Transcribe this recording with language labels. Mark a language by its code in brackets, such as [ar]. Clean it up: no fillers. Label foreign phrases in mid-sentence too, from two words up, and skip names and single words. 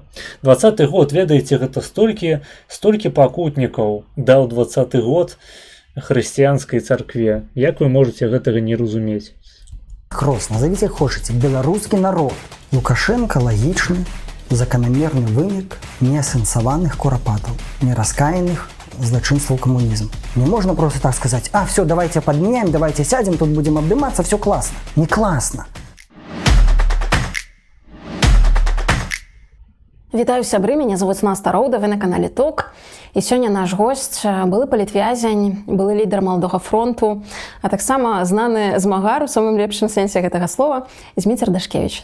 [be] 20-й год, ведаеце, гэта столькі пакутнікаў даў 20-й год хрысціянскай царкве. Як вы можете гэтага не разумець? Крос, назовите хочаце, беларускі народ. Лукашенко лагічны, заканамерны вынік неасэнсаваных курапатаў, нераскаянных злачынстваў камунізм. Не можна просто так сказаць: а, [ru] все, давайте подменяем, давайте сядем, тут будем обдыматься, все классно. Не классно. [be] Вітаю сябры, мяне зовут Наста Роуда, вы на канале ТОК. І сёння наш госць, былы палітвязень, былы лідар Маладога фронту, а таксама знаны змагар у самым лепшым сэнсе гэтага слова, Зміцер Дашкевіч.